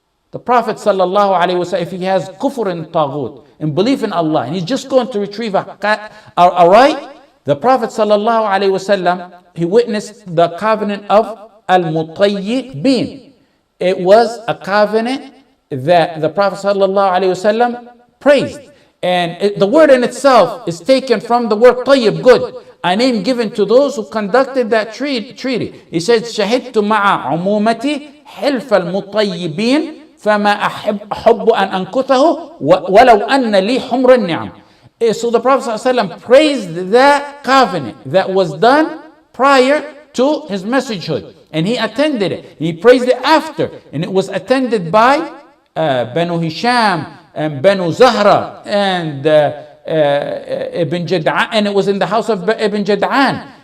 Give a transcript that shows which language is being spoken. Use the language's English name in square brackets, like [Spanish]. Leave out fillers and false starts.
[English] The Prophet ﷺ, if he has kufr and taghut, and belief in Allah, and he's just going to retrieve a right, the Prophet ﷺ, he witnessed the covenant of al-mutayyibin. It was a covenant that the Prophet ﷺ praised. And the word in itself is taken from the word tayyib, good, a name given to those who conducted that treaty. He said, [Arabic] شهدت مع عمومتي حلف المطيبين فما أحب أن أنكثه ولو أن لي حمر النعم. [English] So the Prophet ﷺ praised that covenant that was done prior to his messagehood, and he attended it. He praised it after, and it was attended by Banu Hisham and Banu Zahra and Ibn Jad'an, and it was in the house of Ibn Jad'an.